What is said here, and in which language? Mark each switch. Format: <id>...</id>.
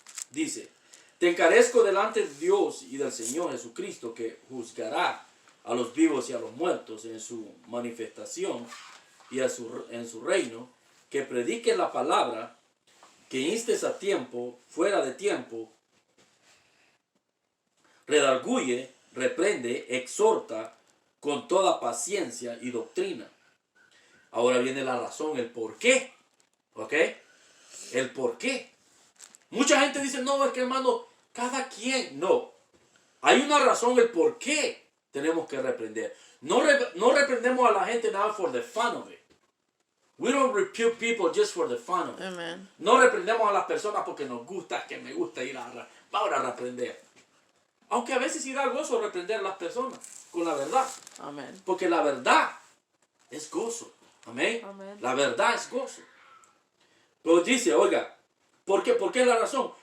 <es>Dice, te encarezco delante de Dios y del Señor Jesucristo, que juzgará a los vivos y a los muertos en su manifestación y en su reino, que prediques la palabra, que instes a tiempo, fuera de tiempo, redarguye, reprende, exhorta con toda paciencia y doctrina. Ahora viene la razón, el por qué. ¿Ok? El por qué. Mucha gente dice, no, es que hermano, cada quien. No. Hay una razón, el por qué tenemos que reprender. No reprendemos a la gente nada</es> <en>for the fun of it. We don't rebuke people just for the fun of it. Amen.</en> <es>No reprendemos a las personas porque nos gusta, que me gusta ir vamos a reprender. Aunque a veces sí da gozo reprender a las personas con la verdad. Amen. Porque la verdad es gozo. Amén. Amén. La verdad es gozo. Pero dice, oiga, ¿por qué? ¿Por qué es la razón?</es>